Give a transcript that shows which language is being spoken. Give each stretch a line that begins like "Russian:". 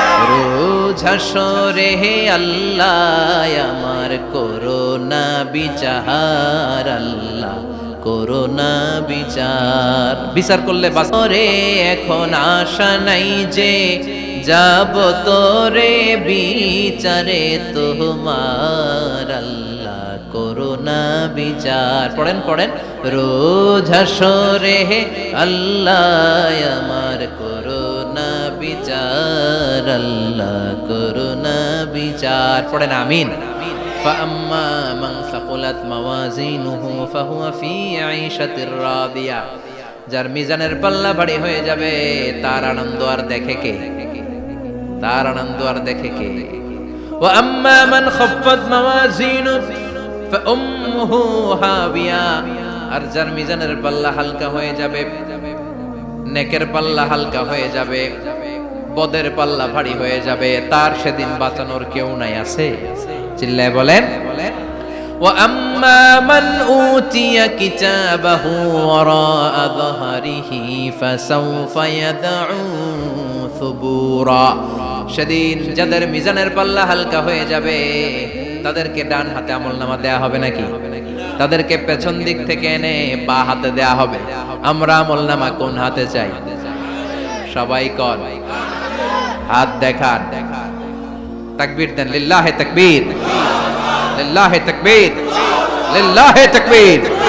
Bangla: রোজ হাসরে হে আল্লাহ আমার করোনা বিচার, আল্লাহ করোনা বিচার, বিচার করলে বাসরে এখন আশা নাই যে যাব তোরে বিচারে তোমার, আল্লাহ করুণা বিচার। পড়েন পড়েন, রোজ হাসরে হে আল্লাহ আমার করুণা বিচার, আল্লাহ করুণা বিচার। পড়েন আমিন।
Arabic: فأما من ثقلت موازينه فهو في عيشة راضية।
Bangla: যার মিজানের পাল্লা ভারী হয়ে যাবে তার আনন্দ আর দেখে কে? তার আনন্দ আর দেখে কে?
Arabic: وأما من خفت موازينه فأمه هاوية।
Bangla: আর যার মিজানের পাল্লা হালকা হয়ে যাবে, নেকের পাল্লা হালকা হয়ে যাবে, বদের পাল্লা ভারী হয়ে যাবে, তার সেদিন বাঁচানোর কেউ নাই। আছে? চিল্লায় বলেন।
Arabic: وأما من أوتي كتابه وراء ظهره فسوف يدعو ثبورا।
Bangla: সেদিন যাদের মিজানের পাল্লা হালকা হয়ে যাবে তাদেরকে ডান হাতে আমলনামা দেয়া হবে নাকি? তাদেরকে পেছন দিক থেকে এনে বা হাতে দেয়া হবে। আমরা আমলনামা কোন হাতে চাই? সবাই কর, হাত দেখান, তাকবীর দেন, লিল্লাহে তাকবীর, লিল্লাহে তাকবীর, লিল্লাহে তাকবীর।